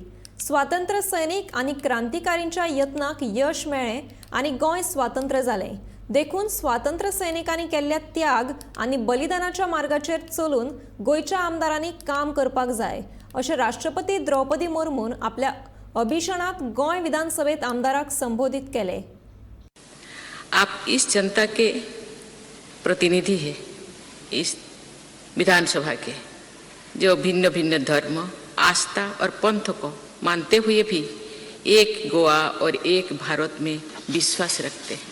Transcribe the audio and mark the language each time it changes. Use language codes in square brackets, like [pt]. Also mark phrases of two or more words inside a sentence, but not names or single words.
[kok] स्वातंत्र्य सैनिक आनी क्रांतिकारींच्या यत्नाक यश मेळ्ळे आनी गोंय स्वतंत्र जालें। देखून स्वातंत्र्य सैनिकांनी केल्ल्या त्याग आनी बलिदानाच्या मार्गाचेर चलून गोंयच्या आमदारांनी काम करपाक जाय, अशें राष्ट्रपती द्रौपदी मुर्मून आपल्या अभिशणात गोंय विधानसभेत आमदाराक संबोधित केले। [hi] आप इस जनता के प्रतिनिधि हैं, इस विधानसभा के, जो भिन्न भिन्न धर्म, आस्था और पंथ को मानते हुए भी एक गोवा और एक भारत में विश्वास रखते हैं।